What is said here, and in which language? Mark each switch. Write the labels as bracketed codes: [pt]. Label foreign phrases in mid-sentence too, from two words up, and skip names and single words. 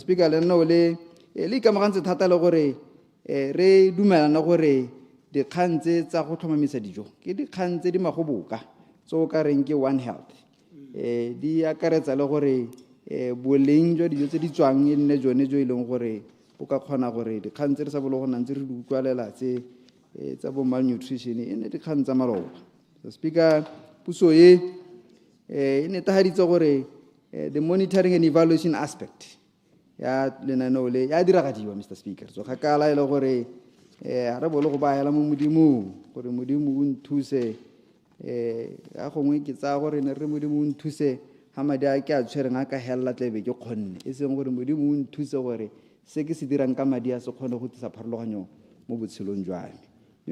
[tn] Speaker le nna o le ikamagantse thata le gore re dumelana gore dikgang tse tsa go tlhomamisa dijo ke dikgang tse di magoboka tse o ka reng ke One Health di akaretsa le gore boleng jwa dijo tse di tswang e nne jone jo e leng gore o ka kgona gore dikgang tse re sa bolo go nang tse re di utlwalela tse tsa bo malnutrition e nne dikgang tsa maloba. Mr. Speaker puso e netahaditse gore [en] the monitoring and evaluation aspect [tn] ya lenaneo le ya diragadiwa Mr. Speaker so kgakala e le gore re bolo go baela mo modimong gore modimo o nthuse ga gongwe ke tsa gore ne re modimo o nthuse ha madi a ke a tshwereng a ka hella tlebe ke kgonne e seng gore modimo o nthuse gore se ke se dirang ka madi a se kgone go tlisa pharologanyo mo botshelong jwa me.